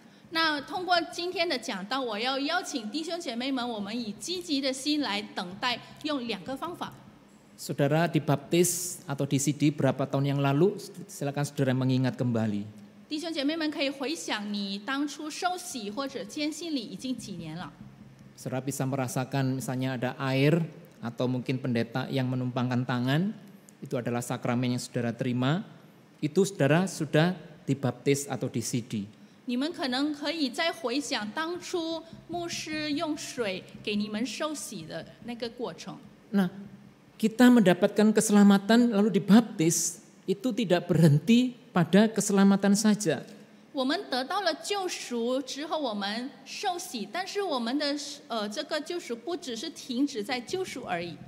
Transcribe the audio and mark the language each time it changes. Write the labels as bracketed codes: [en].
[zh] 那通过今天的讲道，我要邀请弟兄姐妹们，我们以积极的心来等待，用2个方法。 [id] Saudara dibaptis atau disidi berapa tahun yang lalu, silakan saudara mengingat kembali. [zh] 弟兄姐妹们可以回想你当初受洗或者坚信里已经几年了。 [id] Saudara bisa merasakan misalnya ada air atau mungkin pendeta yang menumpangkan tangan, itu adalah sakramen yang saudara terima, itu saudara sudah dibaptis atau disidi. [zh] 你们可能可以再回想当初牧师用水给你们受洗的那个过程。 [id] Nah, kita mendapatkan keselamatan lalu dibaptis, itu tidak berhenti pada keselamatan saja. [zh] 我们得到了救赎之后，我们受洗，但是我们的这个救赎不只是停止在救赎而已。